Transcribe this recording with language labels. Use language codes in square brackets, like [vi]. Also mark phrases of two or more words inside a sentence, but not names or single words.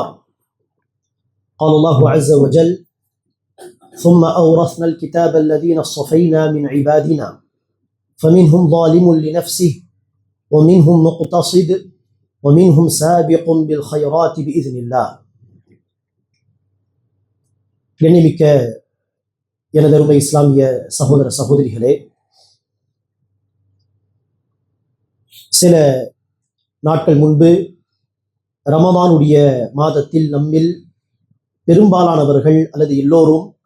[ar] قال الله عز وجل: ثم أورثنا الكتاب الذين اصطفينا من عبادنا فمنهم ظالم لنفسه ومنهم مقتصد ومنهم سابق بالخيرات بإذن الله. [ta] கண்ணியமிக்க எனதருமை இஸ்லாமிய சகோதர சகோதரிகளே, சில நாட்கள் முன்பு ரமதானுடைய மாதத்தில் நம்மில் பெரும்பாலானவர்கள் அல்லது எல்லோரும்